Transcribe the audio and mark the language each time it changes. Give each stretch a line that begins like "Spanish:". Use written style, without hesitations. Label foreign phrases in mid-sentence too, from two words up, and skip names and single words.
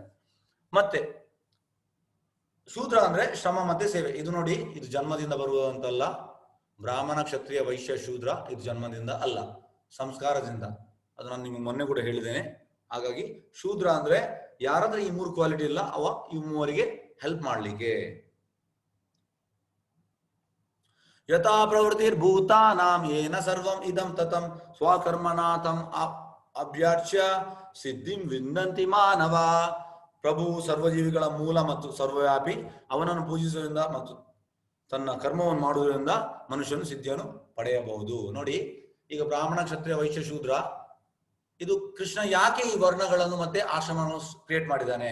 Kannada: ಮತ್ತೆ ಶೂದ್ರ ಅಂದ್ರೆ ಶ್ರಮ ಮತ್ತೆ ಸೇವೆ. ಇದು ನೋಡಿ, ಇದು ಜನ್ಮದಿಂದ ಬರುವಂತಲ್ಲ. ಬ್ರಾಹ್ಮಣ, ಕ್ಷತ್ರಿಯ, ವೈಶ್ಯ, ಶೂದ್ರ ಇದು ಜನ್ಮದಿಂದ ಅಲ್ಲ, ಸಂಸ್ಕಾರದಿಂದ. ಅದು ನಾನು ನಿಮ್ಗೆ ಮೊನ್ನೆ ಕೂಡ ಹೇಳಿದ್ದೇನೆ. ಹಾಗಾಗಿ ಶೂದ್ರ ಅಂದ್ರೆ ಯಾರಾದ್ರೂ ಈ 3 ಕ್ವಾಲಿಟಿ ಇಲ್ಲ, ಅವ ಈ 3ವರಿಗೆ ಹೆಲ್ಪ್ ಮಾಡ್ಲಿಕ್ಕೆ.
Sanskrit: ಯಥಾ ಪ್ರವೃತ್ತಿರ್ಭೂತಾನಾಂ ಯೇನ ಸರ್ವಂ ಇದಂ ತತಂ ಸ್ವಕರ್ಮನಾಥಂ ಅಭ್ಯರ್ಚ್ಯ ಸಿದ್ಧಿಂ ವಿಂದಂತಿ ಮಾನವ.
Kannada: ಪ್ರಭು ಸರ್ವಜೀವಿಗಳ ಮೂಲ ಮತ್ತು ಸರ್ವವ್ಯಾಪಿ. ಅವನನ್ನು ಪೂಜಿಸುವುದರಿಂದ ಮತ್ತು ತನ್ನ ಕರ್ಮವನ್ನು ಮಾಡುವುದರಿಂದ ಮನುಷ್ಯನು ಸಿದ್ಧಿಯನ್ನು ಪಡೆಯಬಹುದು. ನೋಡಿ, ಈಗ ಬ್ರಾಹ್ಮಣ, ಕ್ಷತ್ರಿಯ, ವೈಶ್ಯ, ಶೂದ್ರ, ಇದು ಕೃಷ್ಣ ಯಾಕೆ ಈ ವರ್ಣಗಳನ್ನು ಮತ್ತೆ ಆಶ್ರಮವನ್ನು ಕ್ರಿಯೇಟ್ ಮಾಡಿದ್ದಾನೆ?